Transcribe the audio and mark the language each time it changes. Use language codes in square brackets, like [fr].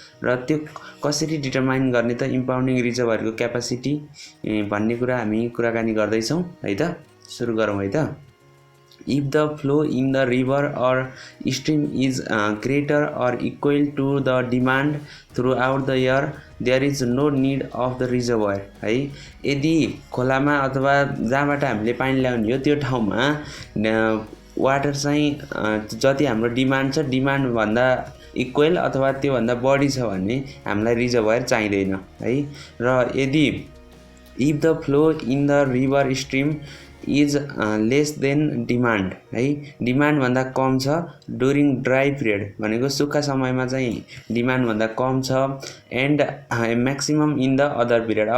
[ne] र त्यो कसरी डिटर्माइन गर्ने त इम्पाउन्डिङ रिजर्भरको क्यापासिटी भन्ने कुरा हामी कुराकानी गर्दै छौं है त। सुरु गरौँ है त। [en] If the flow in the river or stream is greater or equal to the demand throughout the year, there is no need of the reservoir है। [ne] यदि खोलामा अथवा जहाँबाट हामीले पानी ल्याउने हो त्यो ठाउँमा वाटर चाहिँ जति हाम्रो डिमान्ड छ डिमान्ड भन्दा इक्वल अथवा त्यो भन्दा बढी छ भने हामीलाई रिजर्voir चाहिदैन है। र यदि [en] if the flow in the river stream is less than demand [ne] है, डिमान्ड भन्दा कम छ [en] during dry period [ne] भनेको सुक्खा समयमा चाहिँ डिमान्ड भन्दा कम छ [en] And maximum in the other period.